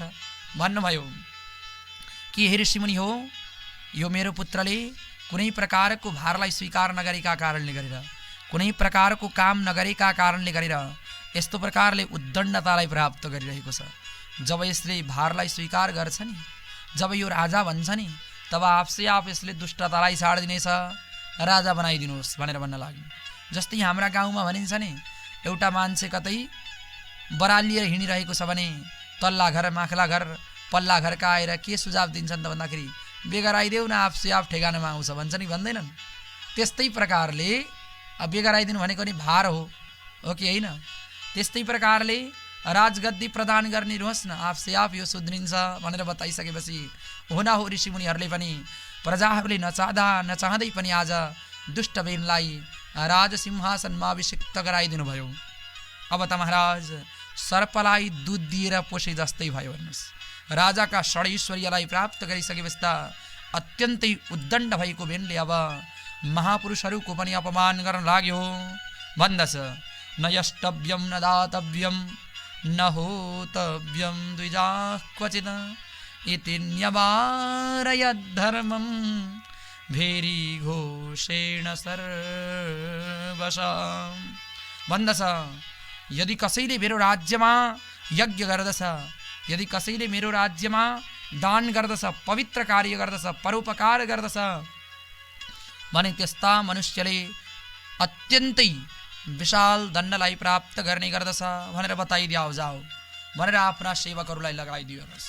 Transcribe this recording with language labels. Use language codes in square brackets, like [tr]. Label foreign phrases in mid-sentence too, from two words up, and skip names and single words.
[ne] भन्नुभयो कि हे ऋषिमुनि हो, यो मेरो पुत्रले कुनै प्रकारको भारलाई स्वीकार नगरेका कारणले गरेर, कुनै प्रकारको काम नगरेका कारणले गरेर यस्तो प्रकारले उद्दण्डतालाई प्राप्त गरिरहेको छ। जब यसले भारलाई स्वीकार गर्छ नि, जब यो राजा भन्छ नि, तब [hi] आपसे आप [ne] यसले दुष्टतालाई छाडिदिनेछ, राजा बनाइदिनुहोस् भनेर भन्न लाग्यो। जस्तै हाम्रा गाउँमा भनिन्छ नि, एउटा मान्छे कतै बरालिएर हिँडिरहेको छ भने तल्ला घर माखला घर पल्ला घरका आएर के सुझाव दिन्छन् त भन्दाखेरि बेगर आइदेऊ न [hi] आपसे आप [ne] ठेगानामा आउँछ भन्छ नि, भन्दैनन्। त्यस्तै प्रकारले बेगर आइदिनु भनेको नि भार हो कि होइन? त्यस्तै प्रकारले राजगद्दी प्रदान गरिदिनुहोस् न, [hi] आपसे आप [ne] यो सुध्रिन्छ भनेर बताइसकेपछि हुन हो ऋषिमुनिहरूले पनि प्रजाहरूले नचाहँदै पनि आज दुष्ट बेनलाई राजसिंहासनमा अभिषिक्त गराइदिनु भयो। अब त महाराज सर्पलाई दुध दिएर पोषे जस्तै भयो भन्नुहोस्। राजाका षडैश्वर्यलाई प्राप्त गरिसकेपछि त अत्यन्तै उद्दण्ड भएको बेनले अब महापुरुषहरूको पनि अपमान गर्न लाग्यो। [sa] भन्दछ न यष्टव्यं न दातव्यं न होतव्यं द्विजाः क्वचित् इति न्यवारयद्धर्मं भेरी घोषेण सर्वशः। [ne] भन्दछ यदि कसैले मेरो राज्यमा यज्ञ गर्दछ, यदि कसैले मेरो राज्यमा दान गर्दछ, पवित्र कार्य गर्दछ, परोपकार गर्दछ भने त्यस्ता मनुष्यले अत्यन्तै विशाल दण्डलाई प्राप्त गर्ने गर्दछ भनेर बताइदियाउ जाऊ भनेर आफ्ना सेवकहरूलाई लगाइदियोस्।